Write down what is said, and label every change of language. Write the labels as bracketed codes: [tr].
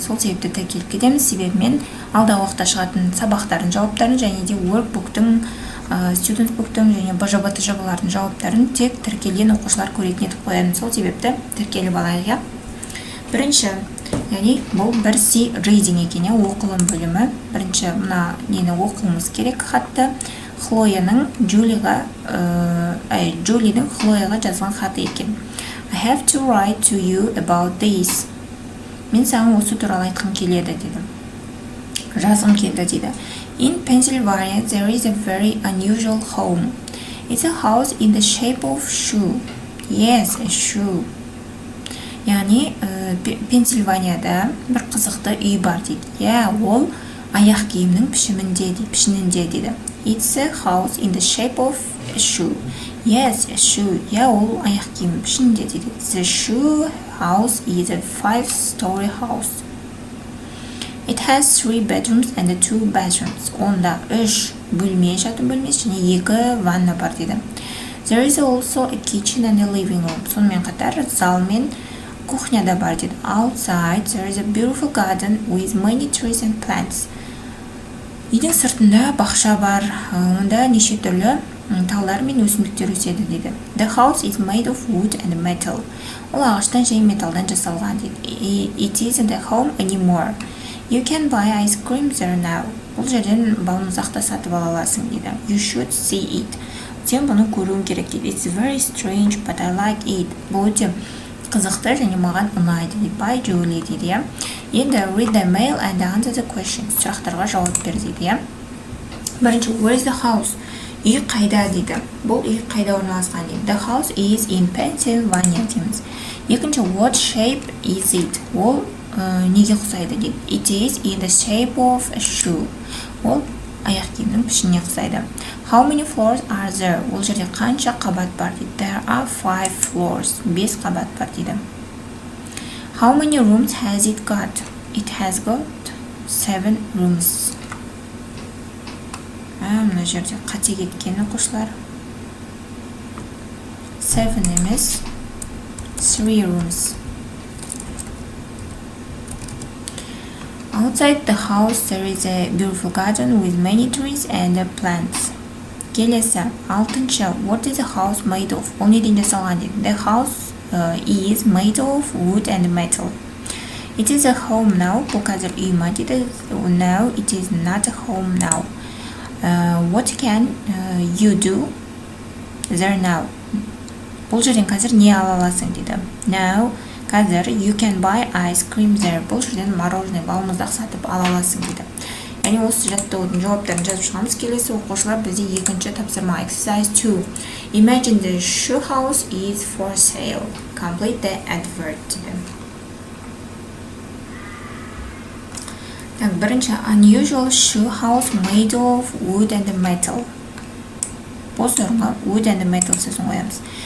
[kk] Сол себепті тіркеліп кетеміз, себебі мен алдағы уақытта шығатын сабақтардың жауаптарын және де Workbook'тың Student Book'тың және БЖБ жабылардың жауаптарын тек тіркелген оқушылар көретін етіп қоямын. Сол себепті тіркеліп алайық. Бірінші, яғни бұл бір C reading екен, оқылым бөлімі. Бірінші мына нені оқуымыз керек хатты. Джулидің Хлояға жазған хаты екен. [en] I have to write to you about this. [kk] Мен саған осы туралы айтқым келеді деді. Жазғым келді дейді. [en] In Pennsylvania, there is a very unusual home. It's a house in the shape of shoe. Yes, a shoe. [kk] Яғни, Пенсильванияда бір қызықты үй бар дейді. Ол аяқ киімнің пішінінде дейді. [en] It's a house in the shape of a shoe. Yes, a shoe. [kk] Ол аяқ киім пішінінде дейді. [en] The shoe house is a 5-story house. It has 3 bedrooms and 2 bathrooms. [kk] Онда 3 бөлме, жатын бөлмесі және 2 ванна бар дейді. [en] There is also a kitchen and a living room. [kk] Сонымен қатар зал мен кухня да бар дейді. [en] Outside there is a beautiful garden with many trees and plants. [kk] Үйдің сыртында бақша бар, онда неше түрлі талдар мен өсімдіктер өседі дейді. [en] The house is made of wood and metal. [kk] Ол ағаштан және металдан жасалған дейді. [en] It isn't a home anymore. You can buy ice cream there now. [kk] Бұл жерден балмұзақты сатып ала аласың дейді. [en] You should see it. [kk] Сен бұны көруің керек дейді. [en] It's very strange, but I like it. [kk] Бұл өте қызықты және маған ұнайды дейді. [en] By Julie [kk] дейді. Енді [en] read the mail and answer the questions. [kk] Сұрақтарға жауап бер дейді. Бірінші, [en] where is the house? [kk] Үй қайда дейді. Бұл үй қайда орналасқан дейді. [en] The house is in Pennsylvania [kk] дейміз. Екінші, [en] what shape is it? [kk] Ол неге ұқсайды дейді. [en] It is in the shape of a shoe. [kk] Ол аяқ киімнің пішініне ұқсайды. [en] How many floors are there? [kk] Ол жерде қанша қабат бар дейді. [en] There are 5 floors. [kk] 5 қабат бар дейді. [en] How many rooms has it got? It has got 7 rooms. [kk] Мына жерде қате кеткен оқушылар. 7 емес, [en] 3 rooms. Outside the house there is a beautiful garden with many trees and plants. [kk] Келесі, 6-шы, [en] what is the house made of? [kk] Ол неден жасалған дейді. [en] The house is made of wood and metal. It is a home now. [kk] Бұл қазір үй ма дейді. [en] No, it is not a home now. What can you do there now? [kk] Бұл жерден қазір не ала аласың дейді. [en] Now, [kk] қазір [en] you can buy ice cream there. [kk] Бұл жерден мороженое, балмұздақ сатып ала аласың дейді. Яғни осы жаттығудың жауаптарын жазып шығамыз. Келесі оқушылар бізде екінші тапсырма. [en] Exercise 2. Imagine the shoe house is for sale. Complete the advert [kk] дейді. [en] Бірінші, unusual shoe house made of wood and metal. [kk] Бос орынға [en] wood and metal [kk] сөзін қоямыз.